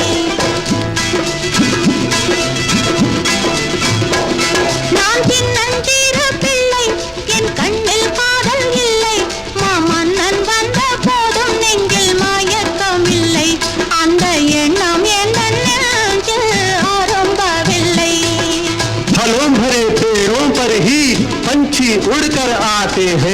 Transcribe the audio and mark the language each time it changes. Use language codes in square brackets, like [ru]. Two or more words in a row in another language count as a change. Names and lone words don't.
[ta] நான் சின்னஞ்சிறு பிள்ளை என் கண்ணில் காதல் இல்லை. மாமன்னன் வந்த போதும் நெஞ்சில் மயக்கம் இல்லை. அந்த எண்ணம் எந்த நெஞ்சில் அரும்பவில்லை. [hi] फलों भरे पेड़ों पर ही पंछी उड़कर आते हैं.